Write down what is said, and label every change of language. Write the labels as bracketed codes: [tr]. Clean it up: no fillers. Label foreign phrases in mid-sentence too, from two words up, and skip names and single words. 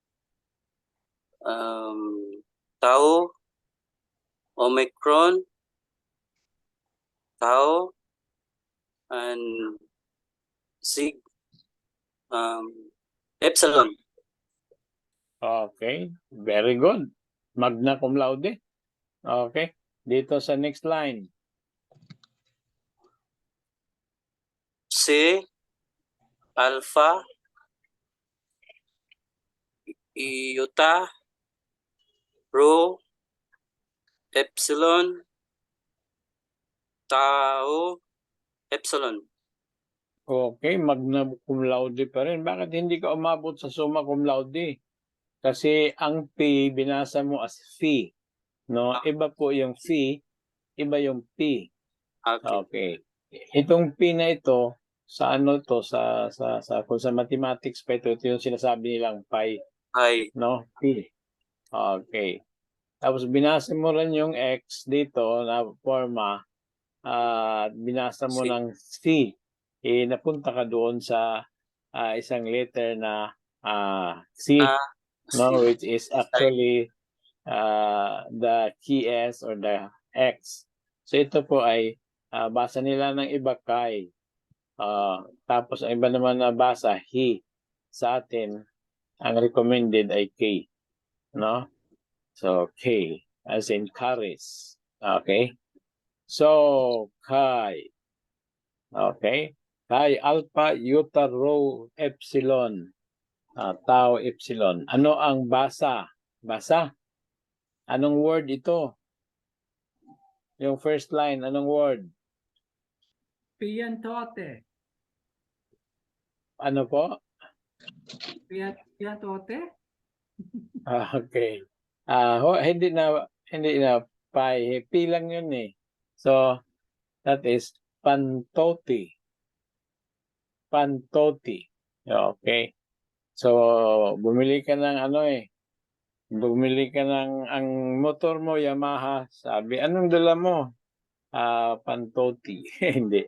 [el] Tau. Omicron. Tau. And Sig. Epsilon. [en] Okay, very good. [la] Magna cum laude. [tl] Okay, dito sa [en] next line. [el] C. Alpha. Iota. Rho. Epsilon. Tau. Epsilon. [tl] Okay, [la] magna cum laude [tl] pa rin. Bakit hindi ka umabot sa [la] summa cum laude? [tl] Kasi ang P, binasa mo as phi. No? Iba po yung phi, iba yung P. Okay. Okay. Itong P na ito, sa ano to, kung sa mathematics pa ito yung sinasabi nilang pi. [el] Hi. [tl] No? P. Okay. Tapos binasa mo rin yung X dito na forma, binasa mo C. ng C. Napunta ka doon sa isang letter na C, no, [en] which is actually the key S or the X. [tl] So ito po ay basa nila ng iba kay. Tapos ang iba naman na basa he. Sa atin, ang recommended ay K. [en] No? So K as in Charis. Okay? [tl] So Kai. Okay? [el] Kai Alpha Iota Rho Epsilon. Tau Epsilon. [tl] Ano ang basa? Basa? Anong word ito? Yung [en] first line, [tl] anong word? [el] Piantote. [tl] Ano po? [el] Piantote? [tl] Okay. Hindi na pi. P lang yun eh. So, [en] that is [tl] pantoti. [el] Pantoti. Okay. [tl] So, bumili ka ng bumili ka ng, ang motor mo, Yamaha. Sabi, anong dala mo? Pantoti. Hindi.